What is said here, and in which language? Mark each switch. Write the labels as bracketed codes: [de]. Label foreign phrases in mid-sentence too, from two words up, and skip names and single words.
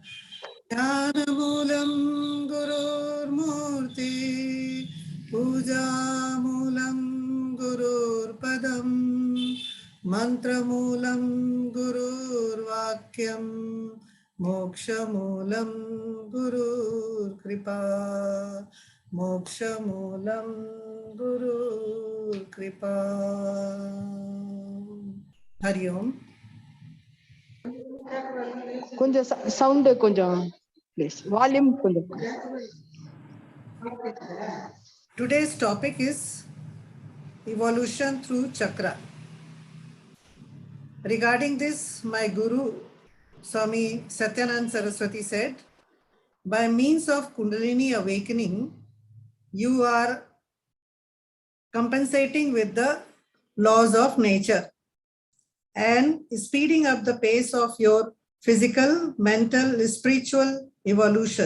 [sa] ज्ञानमूलम् गुरुर् मूर्ति, पूजामूलम् गुरुर् पदम्, मन्त्रमूलम् गुरुर् वाक्यम्, मोक्षमूलम् गुरुर् कृपा, मोक्षमूलम् गुरुर् कृपा. हरि ओम्. [ta] கொஞ்சம் சவுண்ட் கொஞ்சம் ப்ளீஸ் வால்யூம் கொஞ்சம். [en] Today's topic is evolution through chakra. Regarding this, my Guru Swami Satyananda Saraswati said, by means of Kundalini awakening, you are compensating with the laws of nature and speeding up the pace of your physical, mental, spiritual evolution.